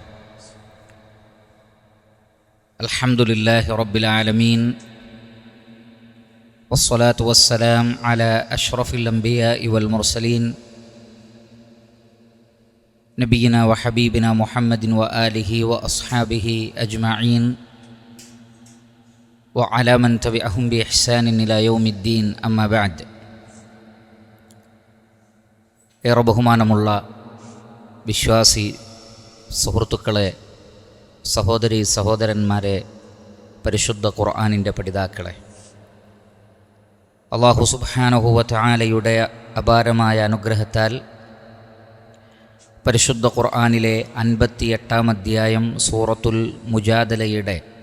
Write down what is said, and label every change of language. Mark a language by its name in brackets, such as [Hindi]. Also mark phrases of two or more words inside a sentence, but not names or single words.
[Arabic] الحمد لله رب العالمين، والصلاة والسلام على أشرف الأنبياء والمرسلين نبينا وحبيبنا محمد وآله وأصحابه أجمعين وعلى من تبعهم بإحسان إلى يوم الدين. أما بعد. [Malayalam] ഏറെ ബഹുമാനമുള്ള വിശ്വാസി സുഹൃത്തുക്കളെ, സഹോദരി സഹോദരന്മാരെ, പരിശുദ്ധ ഖുർആനിൻ്റെ പഠിതാക്കളെ, [Arabic] الله سبحانه و [Malayalam] തആലയുടെ അപാരമായ അനുഗ്രഹത്താൽ പരിശുദ്ധ ഖുർആനിലെ 58-ാം അധ്യായം സൂറത്തുൽ മുജാദലയുടെ